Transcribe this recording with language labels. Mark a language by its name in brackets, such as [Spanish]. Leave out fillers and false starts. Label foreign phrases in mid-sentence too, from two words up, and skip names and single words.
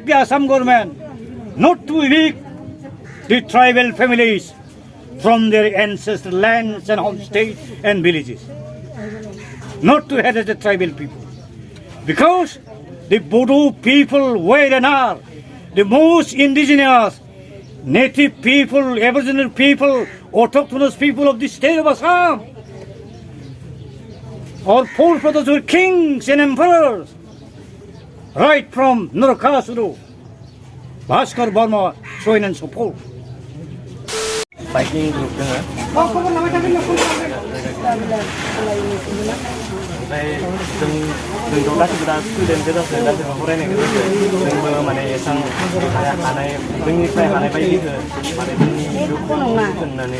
[English] the Assam government not to evict the tribal families from their ancestral lands and homestays and villages, not to head the tribal people, because the Bodo people were and are the most indigenous, native people, aboriginal people, autochthonous people of the state of Assam. Our forefathers were kings and emperors, right from Narakasura, Bhaskar Burma, so on and so forth. biking group [Bodo] दङ ओमफ्राय जोंथ' गासिबो दा स्टुडेन्ट गोजासो गासिबो फरायनाय गोजासो जोंबो माने एसेबां हानाय जोंनिफ्राय हानाय बायदिखौ माने जोंनि होननानै